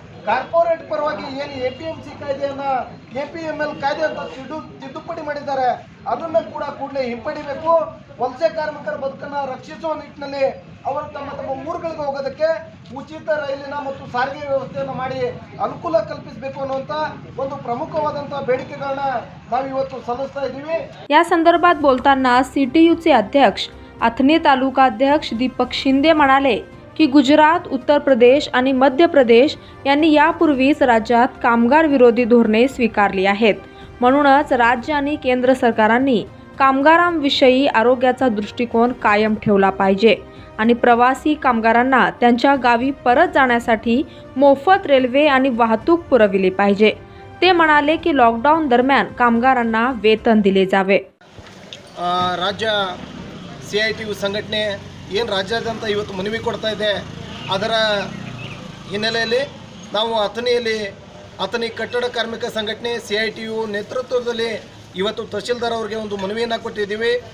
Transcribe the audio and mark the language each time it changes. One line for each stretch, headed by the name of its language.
Kannada: Corporate ಪರವಾಗಿ ಏನು APMC ಕಾಯ್ದೆಯನ್ನು APML ಕಾಯ್ದೆ ಅಂತ ತಿದ್ದುಪಡಿ ಮಾಡಿದ್ದಾರೆ, ಅದನ್ನು ಕೂಡ ಕೂಡಲೇ ಹಿಂಪಡಿಬೇಕು. ವಲಸೆ ಕಾರ್ಮಿಕರ ಬದುಕನ್ನು ರಕ್ಷಿಸುವ ನಿಟ್ಟಿನಲ್ಲಿ ಅವರು ತಮ್ಮ ಊರುಗಳಿಗೆ ಹೋಗೋದಕ್ಕೆ ಉಚಿತ ರೈಲಿನ ಮತ್ತು ಸಾರಿಗೆ ವ್ಯವಸ್ಥೆಯನ್ನು ಮಾಡಿ ಅನುಕೂಲ ಕಲ್ಪಿಸಬೇಕು ಅನ್ನುವಂಥ ಒಂದು ಪ್ರಮುಖವಾದಂಥ ಬೇಡಿಕೆಗಳನ್ನ ನಾವು ಇವತ್ತು ಸಲ್ಲಿಸ್ತಾ ಇದ್ದೀವಿ.
Marathi: या संदर्भात बोलताना CTUचे अध्यक्ष अथणी तालुकाध्यक्ष दीपक शिंदे म्हणाले की गुजरात, उत्तर प्रदेश आणि मध्य प्रदेश यांनी यापूर्वीच राज्यात कामगार विरोधी धोरणे स्वीकारली आहेत. म्हणूनच राज्य आणि केंद्र सरकारांनी कामगारांविषयी आरोग्याचा दृष्टिकोन कायम ठेवला पाहिजे आणि प्रवासी कामगारांना त्यांच्या गावी परत जाण्यासाठी मोफत रेल्वे आणि वाहतूक पुरविली पाहिजे. ते म्हणाले की लॉकडाऊन दरम्यान कामगारांना वेतन दिले जावे.
Kannada: ರಾಜ್ಯ CITU ಸಂಘಟನೆ ಏನು ರಾಜ್ಯಾದ್ಯಂತ ಇವತ್ತು ಮನವಿ ಕೊಡ್ತಾ ಇದೆ, ಅದರ ಹಿನ್ನೆಲೆಯಲ್ಲಿ ನಾವು ಅಥಣಿ ಕಟ್ಟಡ ಕಾರ್ಮಿಕ ಸಂಘಟನೆ CITU ನೇತೃತ್ವದಲ್ಲಿ ಇವತ್ತು ತಹಶೀಲ್ದಾರ್ ಅವರಿಗೆ ಒಂದು ಮನವಿಯನ್ನು ಕೊಟ್ಟಿದ್ದೀವಿ.